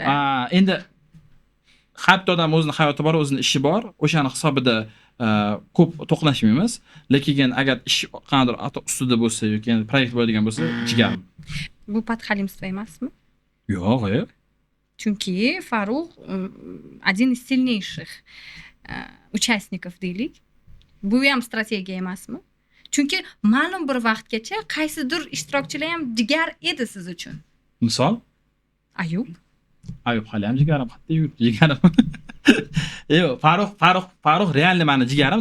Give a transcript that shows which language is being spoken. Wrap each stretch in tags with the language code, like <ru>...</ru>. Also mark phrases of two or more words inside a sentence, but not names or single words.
<uz>Endi har bitta odam o'zining hayoti bor, o'zining ishi bor. O'shani hisobida ko'p to'qnashmaymiz. Lekin agar ish qanday ustida bo'lsa yoki proyekt bo'ladigan bo'lsa, jigarim. Bu podxalimstvo emasmi? Yo'q, Chunki Farruh</uz> <ru>один из сильнейших участников</ru> <uz>deylik. Bu ham strategiya emasmi? Chunki ma'lum bir vaqtgacha qaysidir ishtirokchilar ham jigar edi siz uchun. Misol? Ayub hali ham jigarim, hatto jigarim. Yo'q, Farruh realni meni jigarim.</uz>